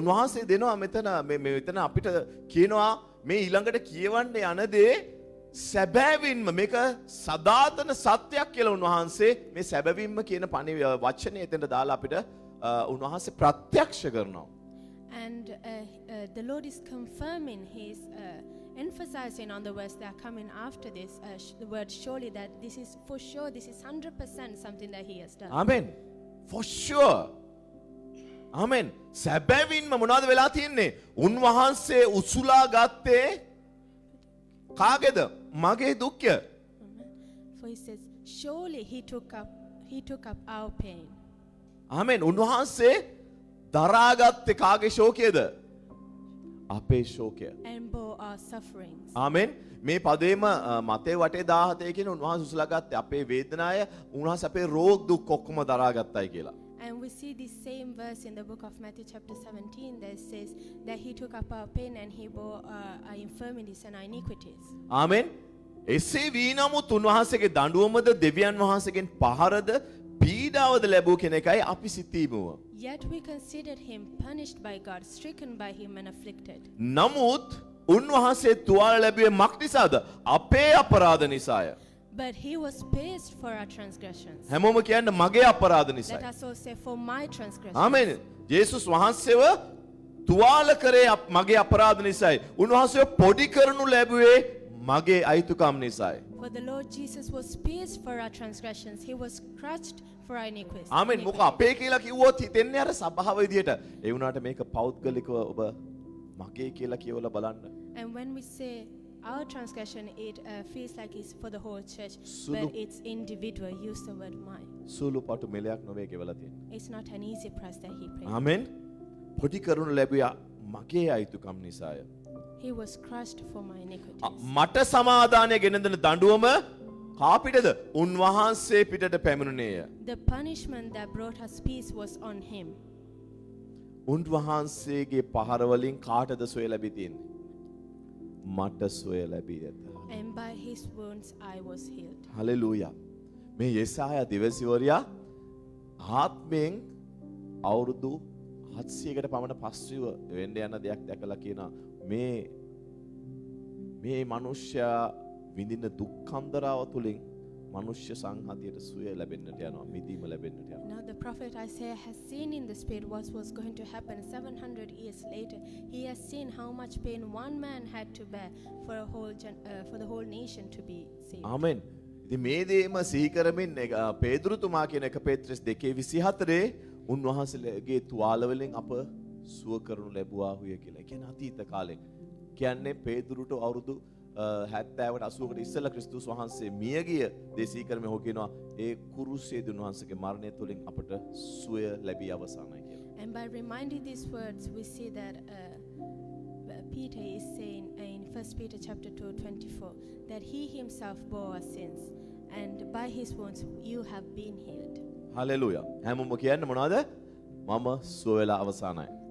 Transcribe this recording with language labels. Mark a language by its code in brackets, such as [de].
[si] උන්වහන්සේ දෙනවා මෙතන අපිට කියනවා මේ ඊළඟට කියවන්න යන දේ සැබවින්ම මේක සදාතන සත්‍යයක් කියලා උන්වහන්සේ මේ සැබවින්ම කියන වචනේ එතෙන්ට දාලා අපිට උන්වහන්සේ ප්‍රත්‍යක්ෂ කරනවා. [en] And the Lord is confirming his emphasizing on the words that are coming after this the word surely, that this is for sure, this is 100% something that he has done. Amen. For sure. Amen. [si] සැබවින්ම මොනවද වෙලා තියෙන්නේ? උන්වහන්සේ උසුලා ගත්තේ කාගේද? මගේ දුක්ය. [en] For he says surely he took up our pain. [si] Amen. උන්වහන්සේ දරාගත්තේ කාගේ ශෝකයේද? අපේ ශෝකය. [en] and bore our sufferings. [si] ආමෙන්. මේ පදේම මතේ වටේ 17 කියන උන්වහන්සේ උසලාගත්තේ අපේ වේදනාය උන්වහන්සේ අපේ රෝග දුක් ඔක්කොම දරාගත්තයි කියලා. [en] And we see this same verse in the book of Matthew chapter 17 that says that he took up our pain and he bore our infirmities and our iniquities. [si] ආමෙන්. එසේ වී නමුත් උන්වහන්සේගේ දඬුවමද දෙවියන් වහන්සේගෙන් පහරද පීඩාවද ලැබූ කෙනෙක්යි අපි සිතීමුව. [en] Yet we considered him punished by God, stricken by him and afflicted. [si] නමුත් උන්වහන්සේ තුවාල ලැබුවේ මක් නිසාද? අපේ අපරාධ නිසාය. [en] But he was pierced for our transgressions. [si] හැමෝම කියන්නේ මගේ අපරාධ [en] Let [si] නිසායි. [en] us all say, for my transgressions. [si] ආමෙන්. ජේසුස් වහන්සේව තුවාල කරේ මගේ අපරාධ නිසායි. උන්වහන්සේව පොඩි කරනු ලැබුවේ මගේ අයිතුකම් නිසායි. [en] For the Lord Jesus was pierced for our transgressions. He was crushed for our iniquities. [si] ආමෙන්. මොක අපේ කියලා කිව්වොත් හිතෙන්නේ අර සභාව විදියට. ඒ වුණාට මේක පෞද්ගලිකව ඔබ මගේ කියලා කියවලා බලන්න. [en] And when we say our transgression, it feels like it's for the whole church, Sulu- but it's individual. Use the word mine. [si] සූළු පටු මෙලයක් නොවේ කියවලා තියෙන්නේ. [en] It's not an easy price that he paid. [si] ආමෙන්. පොඩි කරනු ලැබුවා මගේ අයිතුකම් නිසාය. [en] He was crushed for my iniquities. [si] මට සමාදානය ගෙන දෙන දඬුවම කාපිටද උන්වහන්සේ පිටට පැමිණුණේය. [en] The punishment that brought us peace was on him. [si] උන්වහන්සේගේ පහර වලින් කාටද සොය ලැබී තියෙන්නේ? මට සොය ලැබී ඇත. [en] And by his wounds I was healed. [si] Hallelujah. මේ යෙසායා දිවසිවරයා ආත්මයෙන් අවුරුදු 700කට පමණ පස්සිව වෙන්න යන දෙයක් දැකලා කියනවා මේ මිනිස්සයා විඳින දුක් කන්දරාව තුලින් මනුෂ්‍ය සංහතියට සුවය ලැබෙන්නට යනවා මිදීම ලැබෙන්නට යනවා. [en] Now the prophet Isaiah has seen in the spirit what was going to happen 700 years later. He has seen how much pain one man had to bear for the whole nation to be saved. [si] ආමෙන්. ඉතින් මේ දේම සිහි කරමින් පේදුරුතුමා කියන 1 පේත්‍රස් 2:24 උන්වහන්සේගේ තුවාල වලින් අප සුව කරනු ලැබුවාහුය කියලා. ඒ කියන්නේ අතීත කාලේ. කියන්නේ පේදුරුට අවුරුදු 70කට 80කට ඉස්සෙල්ලා ක්‍රිස්තුස් වහන්සේ මියගිය දේශී කරමේ හො කියනවා ඒ කුරුසයේදී උන්වහන්සේගේ මරණය තුලින් අපට සුවය ලැබී අවසానයි කියලා. [en] And by reminding these words, we see that Peter is saying in 1 Peter chapter 2:24 that he himself bore our sins, and by his wounds you have been healed. [si] Hallelujah. හැමෝම කියන්නේ මොනවද? මම සුව වෙලා අවසానයි.